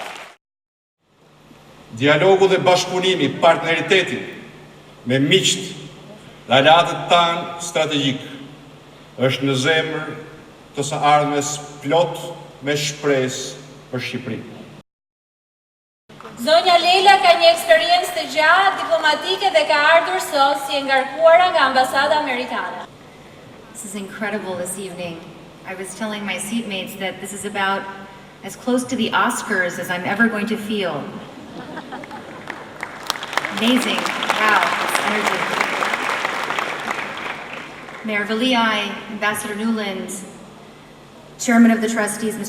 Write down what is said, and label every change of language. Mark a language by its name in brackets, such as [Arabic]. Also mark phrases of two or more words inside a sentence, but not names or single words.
[Albanian] Dialogu dhe bashkëpunimi, partneriteti me miqt dhe aleatët tanë strategjik është në zemër të së ardhmes plot me shpresë për Shqipërinë. Zonja Leila ka një eksperiencë të gjatë diplomatike dhe ka ardhur sot si e ngarkuara nga ambasada amerikane. [English] This is incredible this evening. I was telling my seatmates that this is about as close to the Oscars as I'm ever going to feel. Amazing. Wow, this energy. Mayor Valiai, Ambassador Newland, Chairman of the Trustees, Mr.